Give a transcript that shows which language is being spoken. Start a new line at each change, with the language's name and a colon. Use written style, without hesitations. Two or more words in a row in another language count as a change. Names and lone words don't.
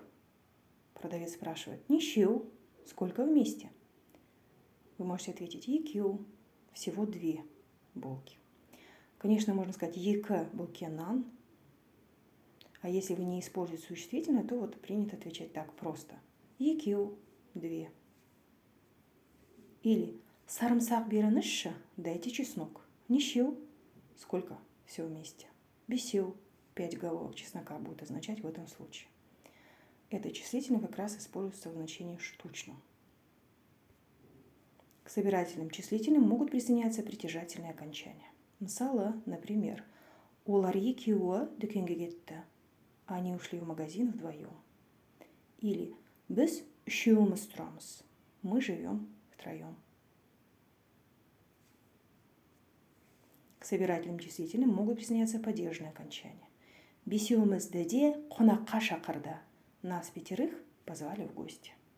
Russian: Продавец спрашивает «Нищеу, сколько вместе?» Вы можете ответить «Екеу, всего 2 булки». Конечно, можно сказать
Kazakh: «Ек булке нан».
Russian: А если вы не используете существительное, то вот принято отвечать так просто.
Kazakh: Екеу, 2. Или сарымсақ беріңізші,
Russian: дайте чеснок. Нищеу, сколько все вместе. Бесеу, 5 головок чеснока будет означать в этом случае. Это числительное как раз используется в значении штучном. К собирательным числительным могут присоединяться притяжательные окончания.
Kazakh: Мысалы, например, олар екеуі дүкенге кетті.
Russian: Они ушли в магазин вдвоем.
Kazakh: Или біз үшеуміз тұрамыз.
Russian: Мы живем втроем. К собирательным числительным могут присоединяться падежные окончания.
Kazakh: Бесеумізді де қонаққа шақырды.
Russian: Нас 5 позвали в гости.